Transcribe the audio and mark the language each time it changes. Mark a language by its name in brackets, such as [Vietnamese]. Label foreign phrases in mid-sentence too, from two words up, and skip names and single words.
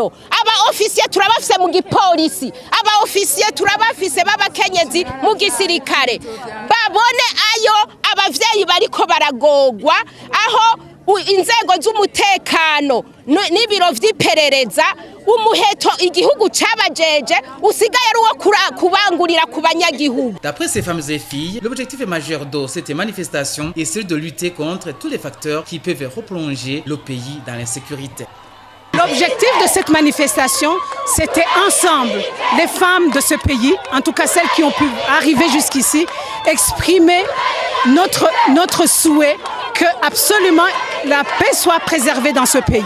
[Rundi] aba ofisiye turabafise mu gipolisi aba ofisiye turabafise b'abakenyezi mu gisirikare babone ayo abavyeyi bariko baragogwa aho inzego z'umutekano n'ibiro vy'iperereza umuheto igihugu cabajeje usigaye ari uwo kubangurira ku banyagihugu. [French] D'après ces femmes et filles, l'objectif majeur de cette manifestation est celui de lutter contre tous les facteurs qui peuvent replonger le pays dans l'insécurité. L'objectif de cette manifestation, c'était ensemble, les femmes de ce pays, en tout cas celles qui ont pu arriver jusqu'ici, exprimer notre souhait que absolument la paix soit préservée dans ce pays.